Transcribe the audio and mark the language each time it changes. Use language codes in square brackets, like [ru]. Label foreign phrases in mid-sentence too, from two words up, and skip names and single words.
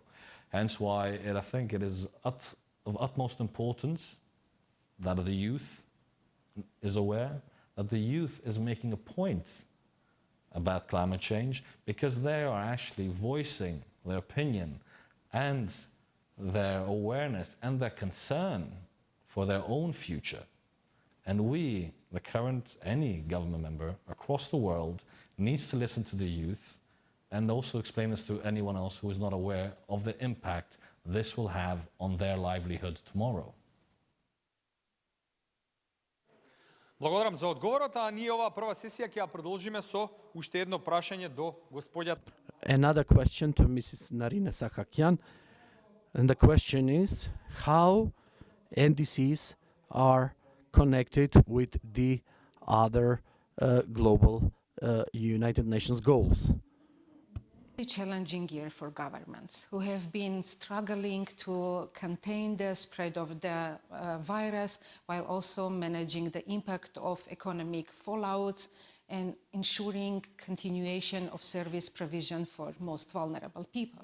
[en] Hence why I think it is of utmost importance that the youth is aware, that the youth is making a point about climate change, because they are actually voicing their opinion and their awareness and their concern for their own future. And we, any government member across the world, needs to listen to the youth and also explain this to anyone else who is not aware of the impact this will have on their livelihood tomorrow. [mk] Благодарам за одговорот, а ние оваа прва сесија ќе ја продолжиме со уште едно прашање до господјата. [en] Another question to Mrs. Narina Sakakyan, and the question is how NDCs are connected with the other global United Nations goals. A challenging year for governments who have been struggling to contain the spread of the virus while also managing the impact of economic fallouts and ensuring continuation of service provision for most vulnerable people.